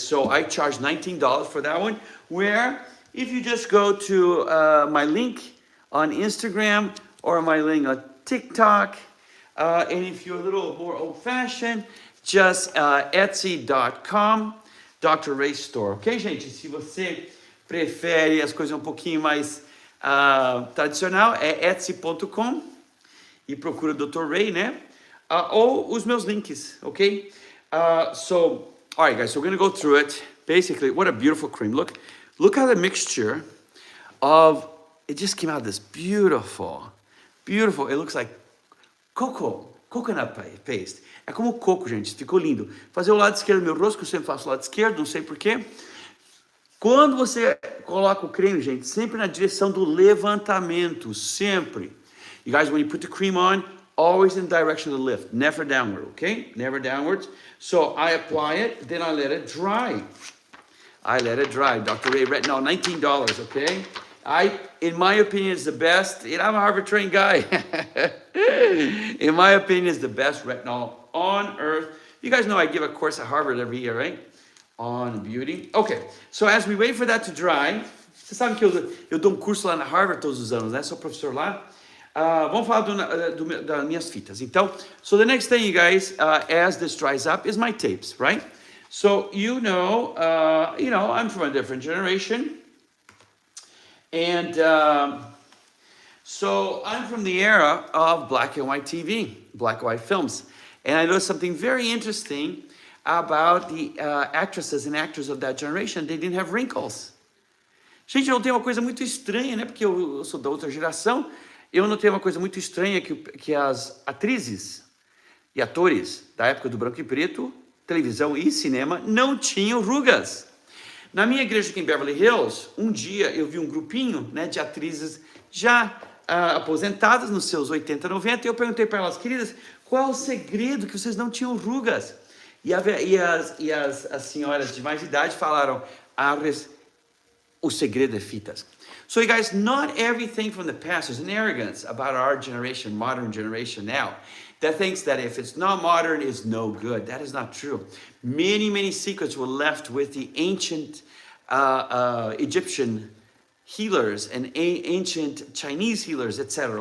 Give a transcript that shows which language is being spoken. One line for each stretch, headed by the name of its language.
English: So I charge $19 for that one, where if you just go to my link on Instagram or my link on TikTok, and if you're a little more old-fashioned, just etsy.com, Dr.
Portuguese: Ray Store, ok, gente? Se você prefere as coisas um pouquinho mais tradicional, é etsy.com e procura Dr. Ray, né? Ou os meus links, ok?
English: So, all right, guys, so we're going to go through it. Basically, what a beautiful cream. Look how the mixture of, it just came out this beautiful, it looks like coconut paste. É como coco, gente, ficou lindo. Fazer o lado esquerdo do meu rosto, que eu sempre faço o lado esquerdo, não sei porquê. Quando você coloca o creme, gente, sempre na direção do levantamento, sempre. You guys, when you put the cream on, always in the direction of the lift, never downward, okay? Never downwards. So I apply it, then I let it dry. Dr. Ray Retinol, $19, okay? In my opinion, is the best, and I'm a Harvard-trained guy. In my opinion, is the best retinol on earth. You guys know I give a course at Harvard every year, right? On beauty. Okay, so as we wait for that to dry,
Portuguese: você sabe que eu dou curso lá na Harvard todos os anos, né? Sou professor lá. Vamos falar das minhas fitas.
English: Então, so the next thing, you guys, as this dries up, is my tapes, right? So you know, I'm from a different generation, and so I'm from the era of black and white TV, black and white films, and I noticed something very interesting about the actresses and actors of that generation. They didn't have wrinkles.
Portuguese: Gente, eu notei uma coisa muito estranha, né? Porque eu sou da outra geração. Eu notei uma coisa muito estranha que as atrizes e atores da época do branco e preto, televisão e cinema, não tinham rugas. Na minha igreja aqui em Beverly Hills, um dia eu vi um grupinho, né, de atrizes já aposentadas nos seus 80, 90, e eu perguntei para elas, queridas, qual é o segredo que vocês não tinham rugas? E as senhoras de mais idade falaram, o segredo é fitas.
English: So you guys, not everything from the past, there's an arrogance about our generation, modern generation now, that thinks that if it's not modern, it's no good. That is not true. Many, many secrets were left with the ancient Egyptian healers and ancient Chinese healers, etc.